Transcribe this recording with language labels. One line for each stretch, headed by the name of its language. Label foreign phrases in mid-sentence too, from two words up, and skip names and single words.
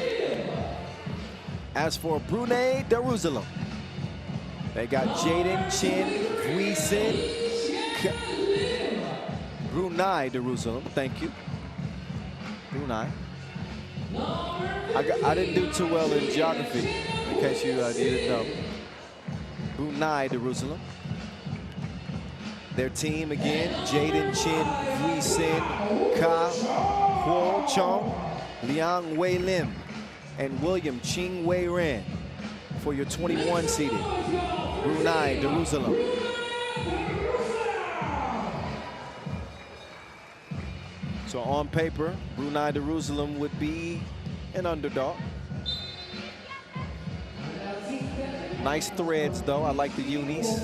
English: As for Brunei Darussalam, they got Jaden Chin Vuisin, Brunei Darussalam, thank you. Brunei. I didn't do too well in geography, in case you didn't know. Brunei Darussalam. Their team again, Jaden Chin Vuisin, Ka Huo Chong, Liang Wei Lim, and William Ching Wei Ren for your 21 seeded Brunei Darussalam. So on paper, Brunei Darussalam would be an underdog. Nice threads though, I like the unis.